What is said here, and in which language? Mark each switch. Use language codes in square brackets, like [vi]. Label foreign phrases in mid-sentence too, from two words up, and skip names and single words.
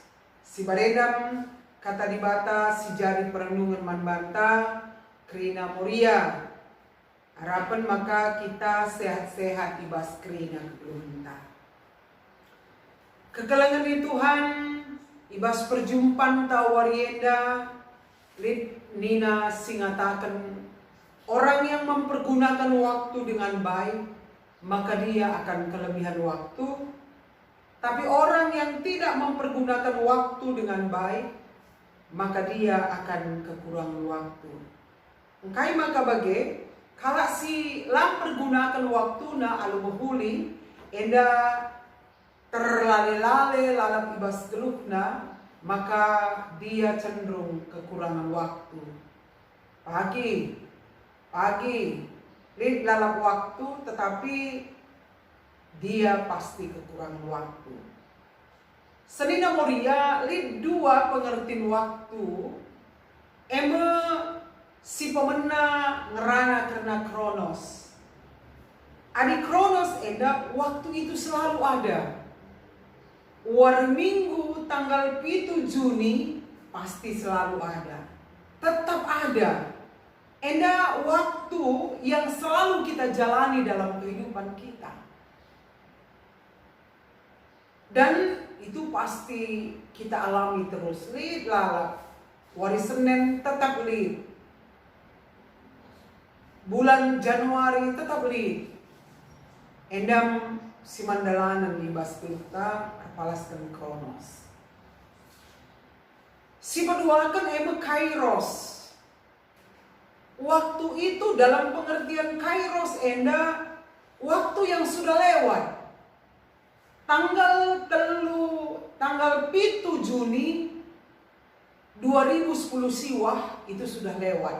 [btx] Si baredam kata di bata si jari perenungan man banta krina Moria. Harapan maka kita sehat-sehat ibas krina kebeluhenta. Kekelangan di Tuhan ibas perjumpaan tawarienda lid nina singatakan [id] orang yang mempergunakan waktu dengan baik maka dia akan kelebihan waktu. Tapi orang yang tidak mempergunakan waktu dengan baik maka dia akan kekurangan waktu. [btx] Engkai maka bagi kalau si lam pergunakan waktu na alu behuli enda terlale-lale lalap ibas gelukna maka dia cenderung kekurangan waktu. [id] Pagi lid lalap waktu tetapi dia pasti kekurangan waktu. [btx] Senina Moria lid dua pengertian waktu. Si pemena ngerana karena kronos. Adi kronos enda [id] waktu itu selalu ada. War minggu tanggal 7 Juni pasti selalu ada. Tetap ada. Enda waktu yang selalu kita jalani dalam kehidupan kita. Dan itu pasti kita alami terus. [btx] Lid lalap. Wari Senin tetap lid. [id] Bulan Januari tetap lid. [btx] Endam si mandalanan libas kita apalaskan kronos. Si paduakan kairos. [id] Waktu itu dalam pengertian kairos enda waktu yang sudah lewat. Tanggal 7 Juni 2010 siwah itu sudah lewat.